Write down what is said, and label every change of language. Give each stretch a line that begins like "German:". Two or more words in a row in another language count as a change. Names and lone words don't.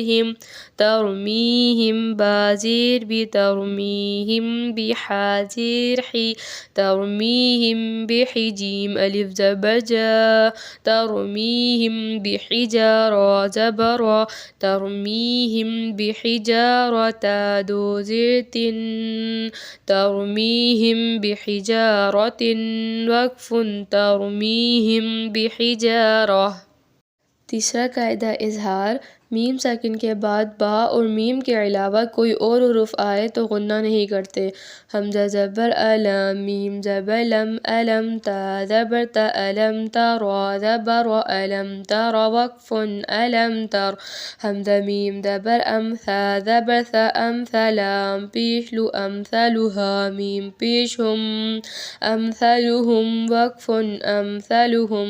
Urdu: ہم، ترمیہم با زیر بی، ترمیہم بحا زیر حی، ترمیہم بحجیم الف زبر جا، ترمیہم بحجارہ زبر را، ترمیہم بحجارة دو زیر تن، ترمیہم بحجارة وقف، ترمیہم بحجارہ۔ تیسرا قاعدہ اظہار۔ میم ساکن کے بعد با اور میم کے علاوہ کوئی اور حروف آئے تو غنہ نہیں کرتے۔ حمزہ زبر الم، میم زبر لم، الم تا زبر تا،
Arabic: الم ترى
Urdu: زبر
Arabic: الم تر،
Urdu: وقف
Arabic: الم تر۔
Urdu: حمزہ میم زبر ام، ثا زبر ثا، امثلام پیش لو، امثلها میم پیش هم، امثلهم وقف امثلهم۔